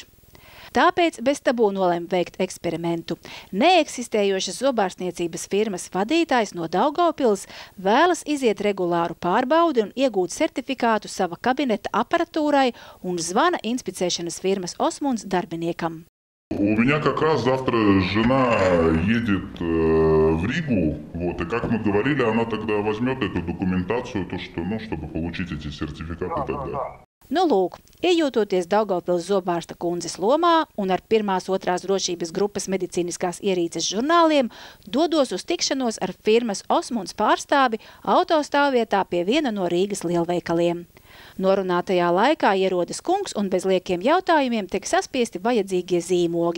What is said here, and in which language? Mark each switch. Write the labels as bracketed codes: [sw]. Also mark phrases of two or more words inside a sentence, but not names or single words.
[lv] Tāpēc bez tabū nolēma veikt eksperimentu. Neeksistējošas zobārstniecības firmas vadītājs no Daugavpils vēlas iziet regulāru pārbaudi un iegūt certifikātu sava kabineta aparatūrai un zvana inspicēšanas firmas Osmunds darbiniekam. [ru] У меня как раз завтра жена едет в Ригу, и как мы говорили, она тогда возьмет эту документацию, чтобы получить эти сертификаты тогда. [lv] Lūk, iejūtoties Daugavpils zobārsta kundzes lomā un ar 1.2. drošības grupas medicīniskās ierīces žurnāliem dodos uz tikšanos ar firmas Osmunds pārstāvi autostāvvietā pie viena no Rīgas lielveikaliem. Norunātajā laikā ierodas kungs un bez liekiem jautājumiem tiek saspiesti vajadzīgie zīmogi.